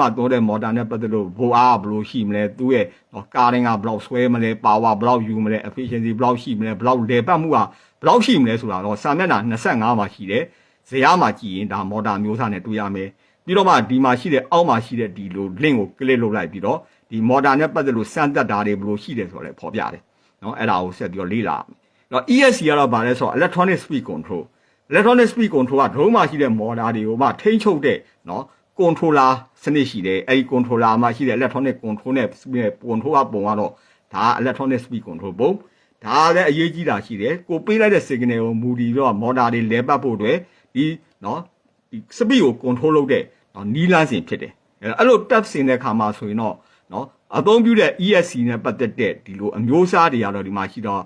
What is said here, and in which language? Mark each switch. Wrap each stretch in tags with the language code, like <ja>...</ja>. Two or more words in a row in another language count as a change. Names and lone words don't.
<my>မှာသုံးတဲ့ motor နဲ့ပတ်သက်လို့ဘိုးအားဘယ်လိုရှိမလဲသူ့ရဲ့ကားတိုင်းကဘယ်လောက်ဆွဲမလဲ power ဘယ်လောက်ယူမလဲ efficiency ဘယ်လောက်ရှိမလဲဘယ်လောက်လေပတ်မှုကဘယ်လောက်ရှိမလဲဆိုတာတော့စာမျက်နှာ25မှာရှိတယ်ဇာတ်မှာ ကြည့်ရင်ဒါ motor မျိုးစားနဲ့တွေ့ရမယ်ပြီးတော့မှဒီမှာရှိတဲ့အောက်မှာရှိတဲ့ဒီလို link ကို click လုပ်လိုက်ပြီးတော့ဒီ motor နဲ့ပတ်သက်လို့စမ်းသပ် တာတွေဘယ်လိုရှိတယ်ဆိုတော့လည်းဖော်ပြတယ်နော်အဲ့ဒါကိုဆက်ပြီးတော့လေ့လာရမယ်နော် ESC ကတော့ဗာလဲဆိုတော့</my> <en>electronic speed control electronic speed</en> <my>control က drone မှာရှိတဲ့ motor တွေကိုမှထိန်းချုပ်တဲ့နော် controller စနစ်ရှိတယ်အဲ့ဒီ controller မှာရှိတဲ့</my> <en>electronic control</en> <my>နဲ့ control ကပုံကတော့ဒါ</my> <en>electronic speed control</en> <my>ပုံဒါလည်းအရေးကြီးတာရှိတယ်ကိုပေးလိုက်တဲ့ signal ကိုမူတည်ပြီးတော့ motor တွေလဲပတ်ဖို့အတွက်ဒီနော်ဒီ speed ကို control လုပ်တဲ့နော်နီးလန်းစဉ်ဖြစ်တယ်အဲ့လို tap စင်တဲ့ခါမှာဆိုရင်တော့နော်အသုံးပြုတဲ့ ESC နဲ့ပတ်သက်တဲ့ဒီလိုအမျိုးအစားတွေကတော့ဒီမှာရှိတော့</my>